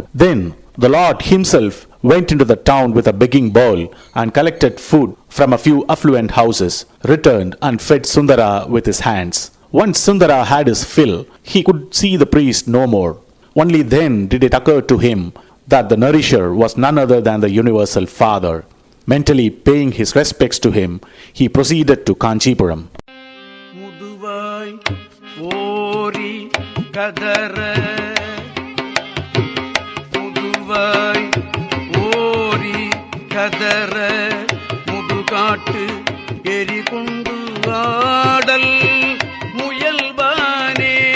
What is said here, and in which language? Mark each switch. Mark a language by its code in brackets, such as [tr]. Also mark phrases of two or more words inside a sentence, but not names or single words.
[en] Then the Lord himself went into the town with a begging bowl and collected food from a few affluent houses, returned and fed Sundara with his hands. Once Sundara had his fill, he could see the priest no more. Only then did it occur to him that the nourisher was none other than the universal Father. Mentally paying his respects to him, he proceeded to Kanchipuram. Muduvai ori kadara Muduvai ori kadara Mudukattu erikundu aadal muyalbane